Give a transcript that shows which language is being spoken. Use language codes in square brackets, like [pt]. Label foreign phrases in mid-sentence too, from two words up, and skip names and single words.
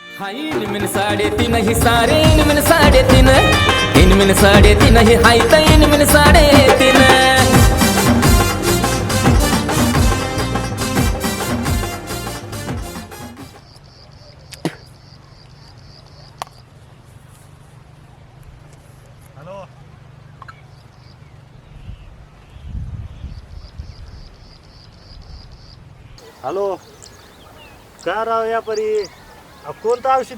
[mr] हाय इनमिन साडे तीन ही सारे इनमिन साडे तीन इनमिन साडे तीन ही हाय त इनमिन साडे तीन हॅलो हॅलो काय राव या परी कोणतं औषध